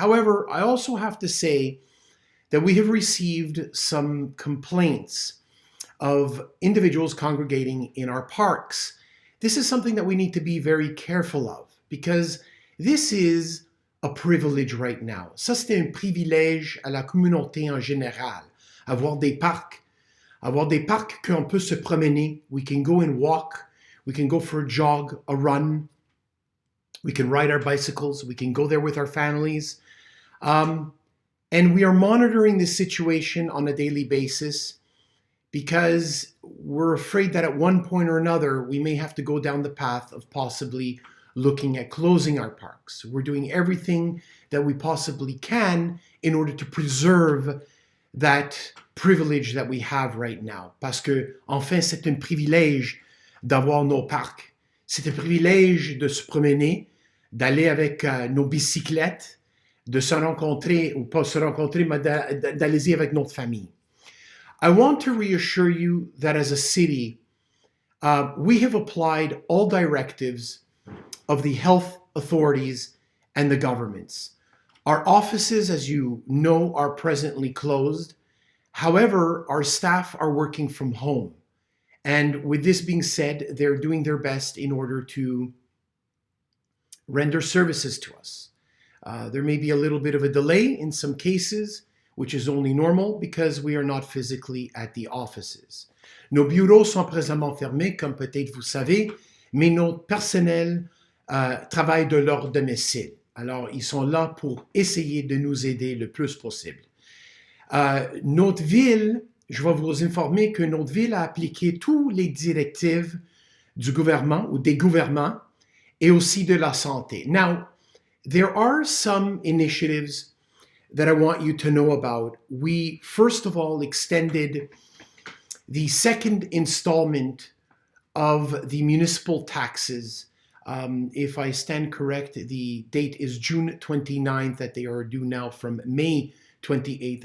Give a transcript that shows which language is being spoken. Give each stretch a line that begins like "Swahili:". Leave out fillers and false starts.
English: However, I also have to say that we have received some complaints of individuals congregating in our parks. This is something that we need to be very careful of, because this is a privilege right now.
French: Ça, c'est un privilège à la communauté en général. Avoir des parcs qu'on peut se promener.
English: We can go and walk. We can go for a jog, a run. We can ride our bicycles. We can go there with our families. And we are monitoring this situation on a daily basis because we're afraid that at one point or another, we may have to go down the path of possibly looking at closing our parks. We're doing everything that we possibly can in order to preserve that privilege that we have right now.
French: Parce que, enfin, c'est un privilège d'avoir nos parcs. C'est un privilège de se promener, d'aller avec nos bicyclettes, de se rencontrer, ou pas se rencontrer, mais d'aller avec notre famille.
English: I want to reassure you that as a city, we have applied all directives of the health authorities and the governments. Our offices, as you know, are presently closed. However, our staff are working from home. And with this being said, they're doing their best in order to render services to us. There may be a little bit of a delay in some cases, which is only normal because we are not physically at the offices.
French: Nos bureaux sont présentement fermés, comme peut-être vous savez, mais notre personnel travaille de leur domicile. Alors, ils sont là pour essayer de nous aider le plus possible. Notre ville, je vais vous informer que notre ville a appliqué toutes les directives du gouvernement ou des gouvernements et aussi de la santé.
English: Now, there are some initiatives that I want you to know about. We, first of all, extended the second installment of the municipal taxes. If I stand correct, the date is June 29th, that they are due now from May 28th.